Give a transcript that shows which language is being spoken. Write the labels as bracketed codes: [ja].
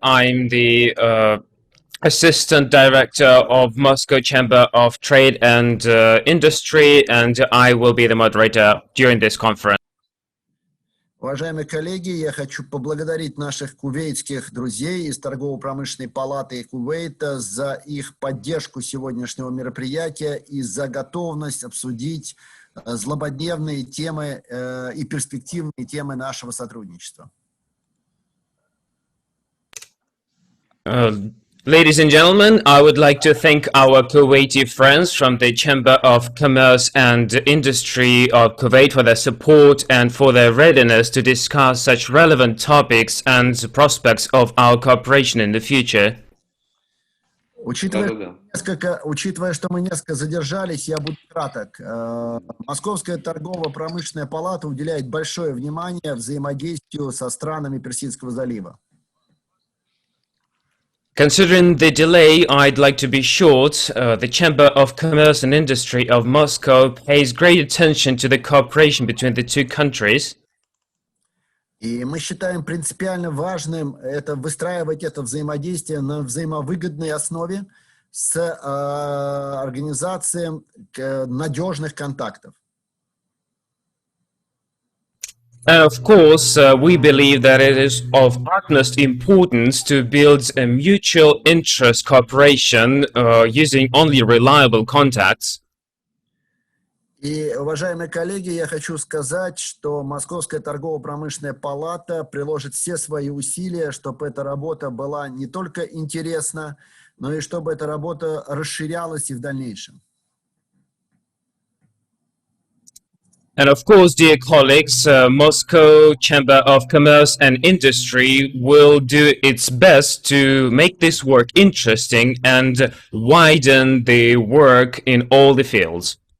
[en] I'm the Assistant Director of Moscow Chamber of Trade and Industry, and I will be the moderator during this conference. [ru] Уважаемые коллеги, я хочу поблагодарить наших кувейтских друзей из торгово-промышленной палаты Кувейта за их поддержку сегодняшнего мероприятия и за готовность обсудить злободневные темы и перспективные темы нашего сотрудничества. [en] Ladies and gentlemen, I would like to thank our Kuwaiti friends from the Chamber of Commerce and Industry of Kuwait for their support and for their readiness to discuss such relevant topics and prospects of our cooperation in the future. [ru] Учитывая, что мы несколько задержались, я буду краток. Московская торгово-промышленная палата уделяет большое внимание взаимодействию со странами Персидского залива. [en] Considering the delay, I'd like to be short. The Chamber of Commerce and Industry of Moscow pays great attention to the cooperation between the two countries. [ru] И мы считаем принципиально важным это выстраивать это взаимодействие на взаимовыгодной основе с организацией надежных контактов. [en] Of course, we believe that it is of utmost importance to build a mutual interest cooperation using only reliable contacts. [ru] И, уважаемые коллеги, я хочу сказать, что Московская торгово-промышленная палата приложит все свои усилия, чтобы эта работа была не только интересна, но и чтобы эта работа расширялась и в дальнейшем. [en] And of course, dear colleagues, Moscow Chamber of Commerce and Industry will do its best to make this work interesting and widen the work in all the fields.